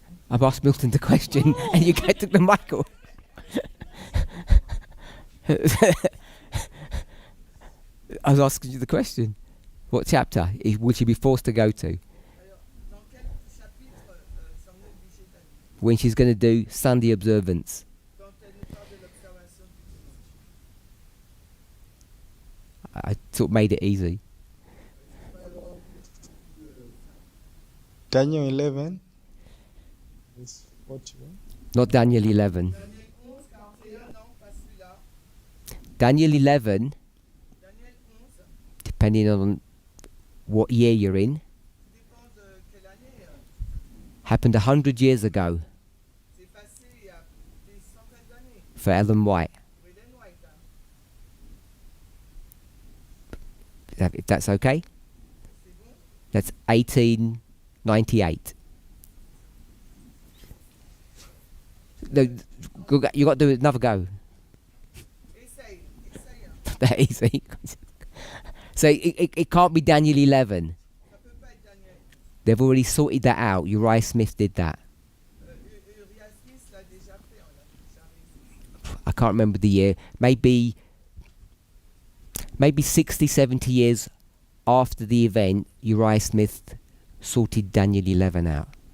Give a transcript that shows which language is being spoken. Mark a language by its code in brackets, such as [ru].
[en] I've asked Milton the question and you get to the Michael. I was asking you the question. What chapter will she be forced to go to? [fr] Alors, dans quel chapitre sont obligés d'aller [en] When she's going to do Sunday observance. [fr] quand elle nous parle de l'observation du dimanche? [en] I sort of made it easy. Daniel 11, verse 41. Not Daniel 11. [fr] Daniel 11, 41, non, pas celui-là. [en] Daniel 11, Daniel 11, depending on what year you're in, [fr] tout dépend de quelle année. [en] happened 100 years ago [fr] C'est passé il y a des centaines d'années. [en] for Ellen White. [fr] Pour Hélène White. [en] If that's okay? [fr] C'est bon? [en] That's 1898. No, you got to do another go. [fr] Essaye. [en] That easy. So it can't be Daniel 11. [fr] Ça peut pas être Daniel. [en] They've already sorted that out. Uriah Smith did that. [fr] Uriah Smith l'a déjà fait, on l'a déjà réussi. [en] I can't remember the year. Maybe 60, 70 years after the event, Uriah Smith sorted Daniel 11 out.